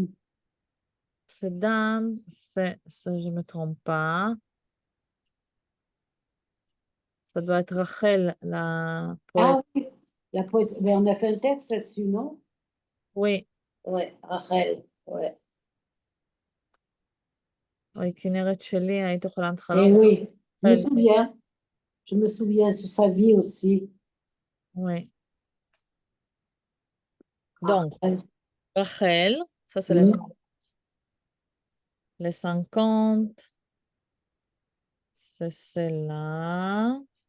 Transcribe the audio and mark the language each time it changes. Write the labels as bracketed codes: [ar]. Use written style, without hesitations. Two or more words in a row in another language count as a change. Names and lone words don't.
[fr] Cette dame, c'est, ça, je ne me trompe pas. Ça doit être Rachel, la poète. Ah oui, la poésie. Mais on a fait un texte là-dessus, non? Oui, Ouais, Rachel. Ouais. oui, [he] כנרת שלי, היית יכולה [fr] Et [he] להתחלות. [fr] oui, je me Rachel, souviens. Je me souviens sur sa vie aussi. oui. Donc, Rachel. Rachel, ça c'est Mhm. les 50, c'est celle-là.